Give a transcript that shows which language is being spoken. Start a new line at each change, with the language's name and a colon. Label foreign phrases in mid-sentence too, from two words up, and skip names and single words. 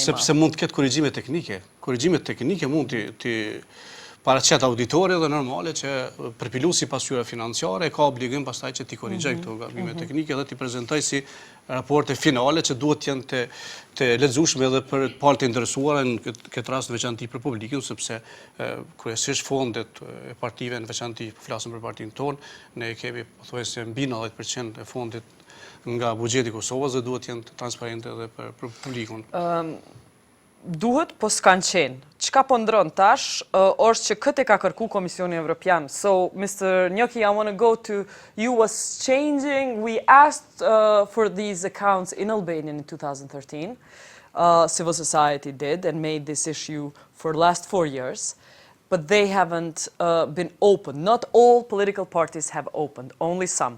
Albanian: Sepse mund të ketë korrigjime teknike. Korrigjimet teknike mund të paraqet auditori dhe normale që përpiluesi pasyre financiare ka obligim pastaj që t'i korrigjoj këto gabime teknike dhe t'i prezantoj si raporte finale që duhet të jenë të lexueshme edhe për palët e interesuara në këtë rast në veçantë për publikun, sepse kryesisht fondet e partive në veçantë po flasim për partinë tonë, ne kemi pothuajse mbi 90% e fondit nga buxheti i Kosovës dhe duhet të jenë transparente edhe për publikun. Duhet, po s'kan qenë. Çka po ndron tash është që këtë e ka kërku Komisioni Evropian.
English: So, Mr. Gnocchi, I want to go to you. Was changing. We asked for these accounts in Albania in 2013. Civil society did and made this issue for the last 4 years. But they haven't been opened. Not all political parties have opened, only some.